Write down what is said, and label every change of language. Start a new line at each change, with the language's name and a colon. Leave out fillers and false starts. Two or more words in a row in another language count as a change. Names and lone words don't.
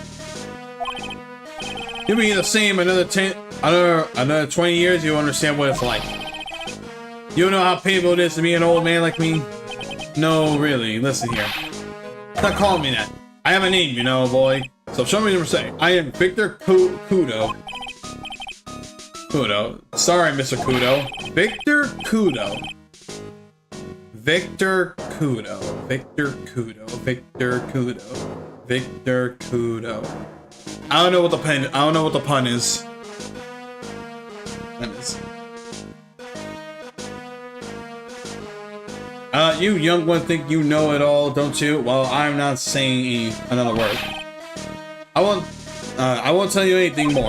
English: You'll be the same another 20 years, you'll understand what it's like. You know how painful it is to be an old man like me? No, really. Listen here. Stop calling me that. I have a name, you know, boy. So show me what to say. I am Victor Kudo. Sorry, Mr. Kudo. Victor Kudo. Victor Kudo. Victor Kudo. Victor Kudo. Victor Kudo. I don't know what the pun is. Let me see. You young one think you know it all, don't you? Well, I'm not saying another word. I won't tell you anything more.